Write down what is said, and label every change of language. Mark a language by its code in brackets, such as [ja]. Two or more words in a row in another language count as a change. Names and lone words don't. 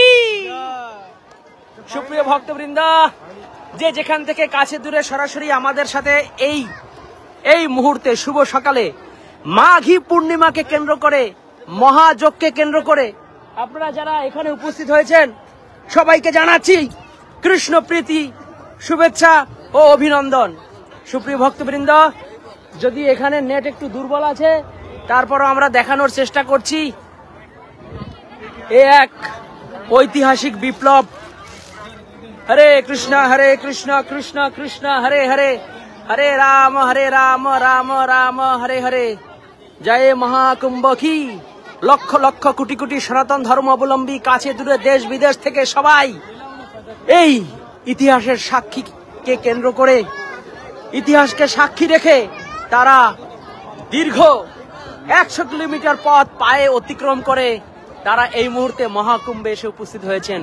[bn] সুপ্রিয় ভক্তবৃন্দ, যে যেখান থেকে কাছে দূরে সরাসরি আমাদের সাথে এই মুহূর্তে শুভ সকালে মাঘী পূর্ণিমাকে কেন্দ্র করে, মহাযজ্ঞকে কেন্দ্র করে আপনারা যারা এখানে উপস্থিত হয়েছেন সবাইকে জানাচ্ছি কৃষ্ণ প্রীতি, শুভেচ্ছা ও অভিনন্দন। সুপ্রিয় ভক্তবৃন্দ, যদি এখানে নেট একটু দুর্বল আছে তারপরও আমরা দেখানোর চেষ্টা করছি এক ঐতিহাসিক বিপ্লব। [sa] हरे कृष्णा कृष्ण कृष्ण हरे हरे, हरे राम राम राम हरे हरे। [hi] जय महाकुंभ की। [bn] লক্ষ লক্ষ কোটি কোটি সনাতন ধর্ম অবলম্বী কাছে দূরে দেশ বিদেশ থেকে সবাই এই ইতিহাসের সাক্ষীকে কেন্দ্র করে, ইতিহাসকে সাক্ষী রেখে তারা দীর্ঘ 100 কিলোমিটার পথ পায়ে অতিক্রম করে তারা এই মুহূর্তে মহাকুম্ভে এসে উপস্থিত হয়েছেন।